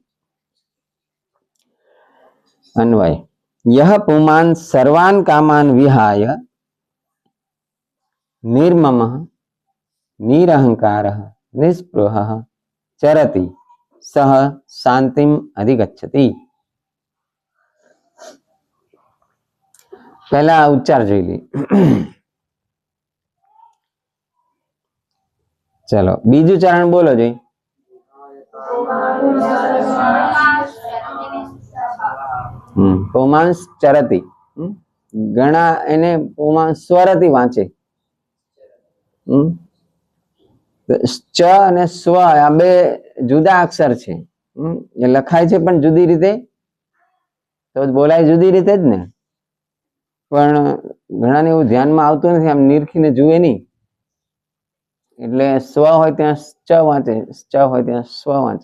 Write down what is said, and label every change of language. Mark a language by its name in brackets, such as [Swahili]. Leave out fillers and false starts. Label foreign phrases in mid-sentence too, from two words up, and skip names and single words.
[Sanskrit] अन्वय यह पुमान् सर्वान् कामान् विहाय निर्ममः निरहंकारः निःस्पृहः चरति सह शांतिम अधिगच्छति। [Gujarati] પહેલા ઉચ્ચાર જોઈ લી। ચલો બીજું ચરણ બોલો જી। [Sanskrit] पुमांस चरति [Gujarati] घणा એને પુમાંસ સ્વરથી વાંચે। ચ અને સ્વ આ બે જુદા અક્ષર છે, એ લખાય છે પણ જુદી રીતે, તો બોલાય જુદી રીતે જ ને। પણ ઘણાને એવું ધ્યાનમાં આવતું નથી, આમ નિરખીને જુએ નહીં, એટલે સ્વ હોય ત્યાં ચ વાંચે, ચ હોય ત્યાં સ્વ વાંચે।